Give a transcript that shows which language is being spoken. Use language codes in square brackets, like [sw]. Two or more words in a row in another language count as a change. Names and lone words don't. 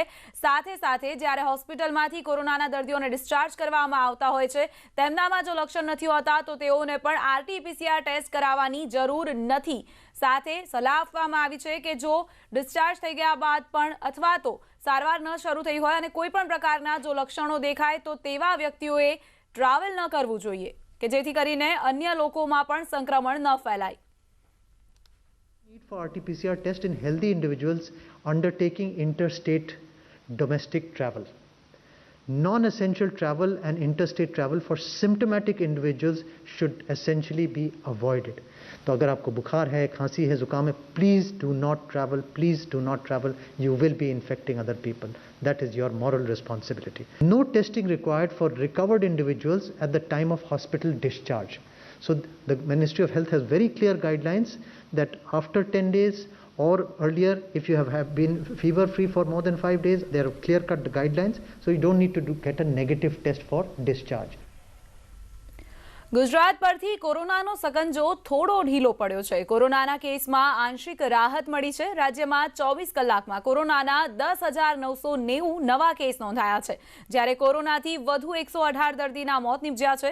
[gu] સાથે સાથે જ્યારે હોસ્પિટલમાંથી કોરોનાના દર્દીઓને ડિસ્ચાર્જ કરવામાં આવતા હોય છે તેમનામાં જો લક્ષણ નથી હોતા તો તેઓને પણ આરટીપીસીઆર ટેસ્ટ કરાવવાની જરૂર નથી. સાથે સલાહ આપવામાં આવી છે કે જો ડિસ્ચાર્જ થઈ ગયા બાદ પણ અથવા તો સારવાર ન શરૂ થઈ હોય અને કોઈ પણ પ્રકારના જો લક્ષણો દેખાય તો તેવા વ્યક્તિઓએ ટ્રાવેલ ન કરવું જોઈએ, કે જેથી કરીને અન્ય લોકોમાં પણ સંક્રમણ ન ફેલાય. [en] Need for RT-PCR test in healthy individuals undertaking interstate domestic travel. Non-essential travel and interstate travel for symptomatic individuals should essentially be avoided. [hi] तो अगर आपको बुखार है, खांसी है, जुकाम है, [en] please do not travel. Please do not travel. You will be infecting other people. That is your moral responsibility. No testing required for recovered individuals at the time of hospital discharge. So the Ministry of Health has very clear guidelines that after 10 days or earlier, if you have been fever free for more than 5 days, there are clear cut guidelines, so you don't need to get a negative test for discharge. [gu] ગુજરાત પરથી કોરોનાનો સકંજો થોડો ઢીલો પડ્યો છે. કોરોનાના કેસમાં આંશિક રાહત મળી છે. રાજ્યમાં 24 કલાકમાં કોરોનાના 10,990 નવા કેસ નોંધાયા છે, જ્યારે કોરોનાથી વધુ 118 દર્દીના મોત નીપજ્યા છે.